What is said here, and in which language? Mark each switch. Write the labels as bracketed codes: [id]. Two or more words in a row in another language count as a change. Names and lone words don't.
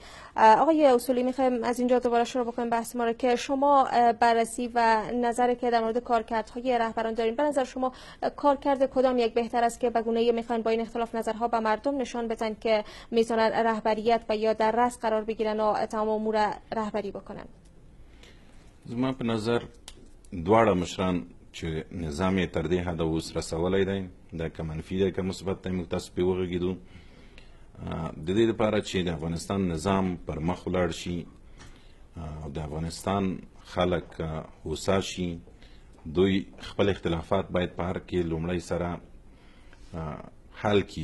[fa] آقای اصولی، میخوایم از اینجا دوباره شروع بکنیم بحث ما رو که شما بررسی و نظری که در مورد کارکردهای رهبران دارین، به نظر شما کارکرد کدام یک بهتر است که به گونه‌ای میخوان با این اختلاف نظرها به مردم نشان بدن که میتونن رهبریت و یا در رأس قرار بگیرن و تمام امور رهبری بکنن؟ [ps] زما په نظر دواړه مشران چې نظام یې تر دې حده اوس رسولی دی، دا که منفي دی که مثبت دی، موږ تاسو پرې وغږېدو. د دې لپاره چې د افغانستان نظام پر مخ ولاړ شي او د افغانستان خلک هوسا شي، دوی خپل اختلافات باید په هر کې لومړی سره حل کړي.